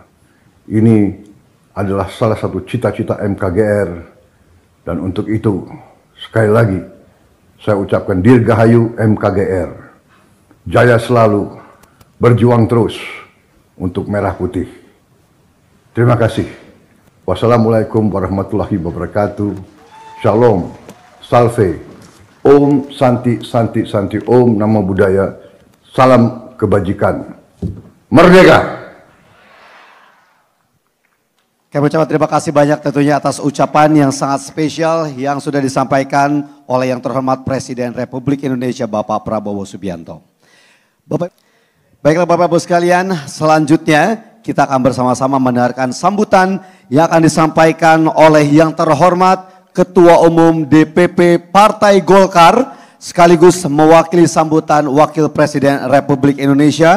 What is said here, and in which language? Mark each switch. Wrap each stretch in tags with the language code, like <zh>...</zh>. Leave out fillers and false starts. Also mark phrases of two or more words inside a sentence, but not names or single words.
<id>Ini adalah salah satu cita-cita MKGR, dan untuk itu sekali lagi saya ucapkan Dirgahayu MKGR, jaya selalu, berjuang terus untuk merah putih. Terima kasih.</id> <ar>والسلام عليكم ورحمة الله وبركاته.</ar> <id>Shalom, salve,</id> <sa>ॐ शान्ति शान्ति शान्ति,</sa> <pi>Om Namo Buddhaya,</pi> <id>salam kebajikan, merdeka. Kami ucapkan terima kasih banyak tentunya atas ucapan yang sangat spesial yang sudah disampaikan oleh yang terhormat Presiden Republik Indonesia Bapak Prabowo Subianto. Baiklah Bapak Ibu sekalian, selanjutnya kita akan bersama-sama mendengarkan sambutan yang akan disampaikan oleh yang terhormat Ketua Umum DPP Partai Golkar sekaligus mewakili sambutan Wakil Presiden Republik Indonesia.</id>